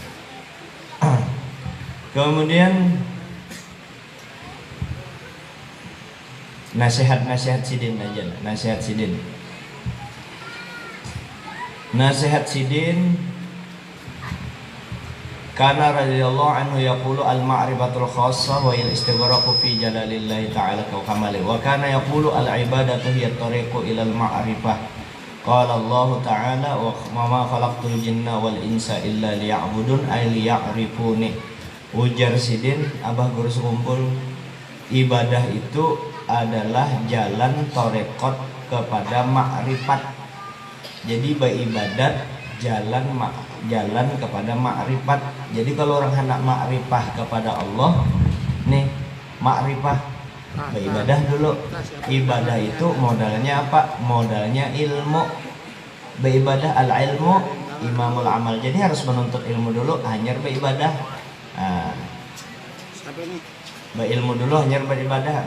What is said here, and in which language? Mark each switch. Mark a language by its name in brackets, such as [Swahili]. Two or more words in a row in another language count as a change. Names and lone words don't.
[Banjar] Kemudian nasihat sidin aja, nasihat sidin. [Arabic] Karena رضي الله عنه يقول المعرفة الخاصة والاستغراق في جلال الله تعالى وكماله وكان يقول العبادة هي الطريق إلى المعرفة. قال الله تعالى وما خلقت الجن والإنس إلا ليعبدون أي ليعرفوني. [Banjar] Ujar sidin Abah Guru sekumpul, ibadah itu adalah jalan torekot kepada makrifat. Jadi beribadat jalan kepada makrifat. Jadi kalau orang hendak makrifah kepada Allah, nih makrifah beribadah dulu. Ibadah itu modalnya apa? Modalnya ilmu. [Arabic] Beribadah العلم إمام العمل. [Banjar] Jadi harus menuntut ilmu dulu, hanya beribadah. Berilmu dulu, hanya beribadah.